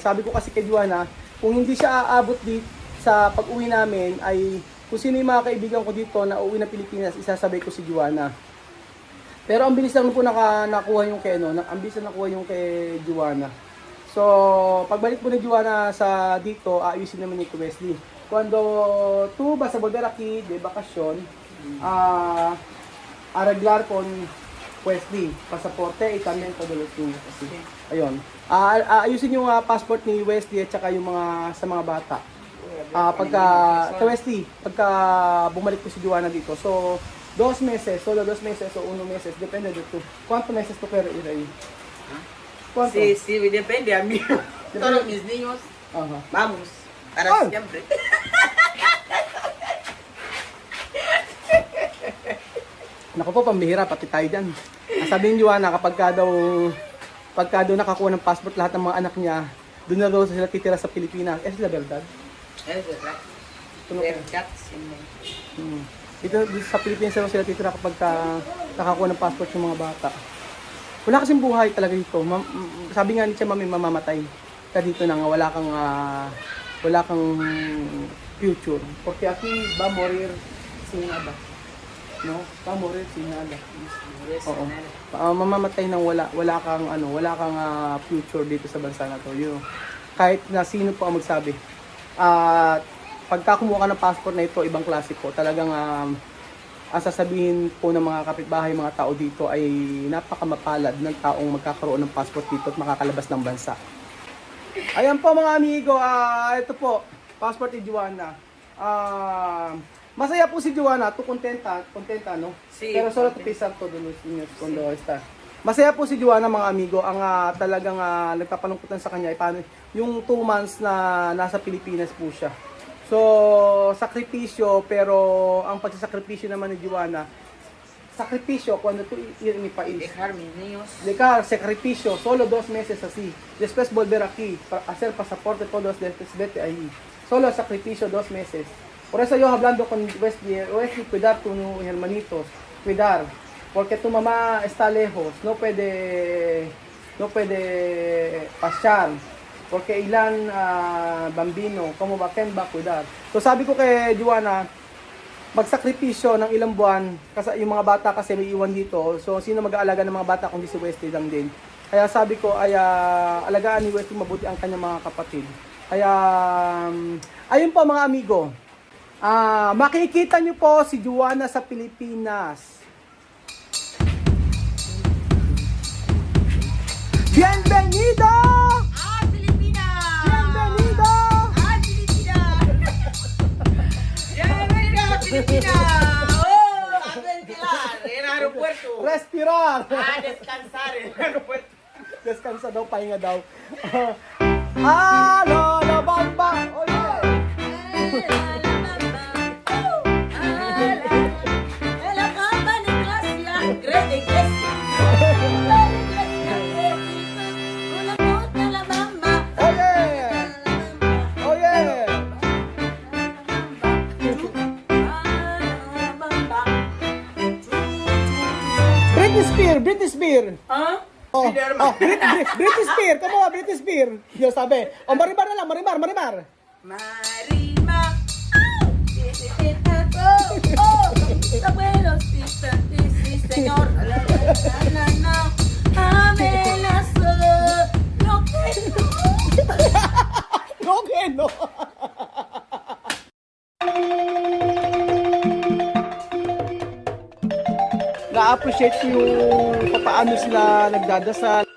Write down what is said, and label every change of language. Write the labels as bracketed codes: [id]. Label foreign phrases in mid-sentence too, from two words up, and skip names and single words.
[tl] Sabi ko kasi kay Juana, kung hindi siya aabot sa pag-uwi namin ay kung sino yung mga kaibigan ko dito na uwi na Pilipinas, isasabay ko si Juana. Pero ang bilis lang po nakuha yung kay ang bilis na nakuha yung kay Juana. So, pagbalik po ni Juana sa dito, ayusin naman ni Wesley. [es] Cuando tú vas a volver aquí de vacación, arreglar con Wesley, pasaporte y también todo lo tuyo. [tl] Kasi, ayun. Ayusin yung passport ni Wesley at saka yung sa mga bata. Kay Wesley, pagka bumalik po si Juana dito. [es] So, 2 meses, solo 2 meses o 1 meses, depende de tú. ¿Cuánto meses tú quieres ir ahí? ¿Cuánto? Sí, sí, depende a mí. Todos mis niños, Ajá. vamos, para Ay. siempre. [tl] Naku po, pambihira, pati tayo dyan. Sabi ni Juana, pagka daw nakakuha ng passport lahat ng mga anak niya, doon na daw sila titira sa Pilipinas. [es] Es la verdad. Es verdad. Tuno- Verdad, sí, no. [tl] Dito sa Pilipinas daw sila titira kapag nakakuha ng passport yung mga bata. Wala kasing buhay talaga dito. Sabi nga ni Tia Mami, mamamatay ka dito na nga, wala kang future. [es] Porque aquí va a morir sin nada. No? Va a morir sin nada. [tl] Oo. Mamamatay nang wala kang future dito sa bansa na to. Kahit na sino po ang magsabi. Pagka kumuha ka ng passport na ito, ibang klase po. Talagang ang sasabihin po ng mga kapitbahay, mga tao dito ay napakamapalad ng taong magkakaroon ng passport dito at makakalabas ng bansa. Ayan po mga amigo, ito po, passport ni Juana. Masaya po si Juana, [es] to contenta, no? Sí, Pero solo to pisar todo los niños cuando está. [tl] Masaya po si Juana mga amigo, ang talagang nagpapalungkutan sa kanya ay paano yung 2 months na nasa Pilipinas po siya. So, sakripisyo, pero ang pagsasakripisyo naman ni Juana, sakripisyo [es] cuando tú ir en mi país. Dejar mis niños. Dejar sacrificio, solo 2 meses así. Después volver aquí, para hacer pasaporte todos, después vete ahí. Solo sacrificio 2 meses. Por eso yo hablando con Wesley, cuidar tus hermanitos, cuidar. Porque tu mamá está lejos, no puede pasyar. Porque ilan bambino, quién va a cuidar? [tl] So sabi ko kay Juana, magsakripisyo ng ilang buwan kasi yung mga bata kasi may iwan dito. So sino mag-aalaga ng mga bata kung di si Wesley lang din. Kaya sabi ko ay alagaan ni Wesley mabuti ang kanyang mga kapatid. Kaya ayun po mga amigo. Makikita niyo po si Juana sa Pilipinas. [es] Bienvenido! ¡Ah, Filipinas! Bienvenido! ¡Ah, Filipinas! ¡Bienvenido a Filipinas! ¡Oh! A ventilar en el aeropuerto. Respirar! A descansar en el aeropuerto. [tl] Descansa daw, pahinga daw. [es] La bamba! [en] Oh yeah! Oh yeah! Oh yeah! Britney Spears! Britney Spears! ¿Ah? Oh, Britney Spears! Come on, Britney Spears! [es] Yo sabi. [tl] Oh, Marimar na lang, Marimar! [es] Marima. Oh, abuelos, sí, señor. Amenazó lo que no. Okay, no? [tl] Na-appreciate ko yung paano sila nagdadasal.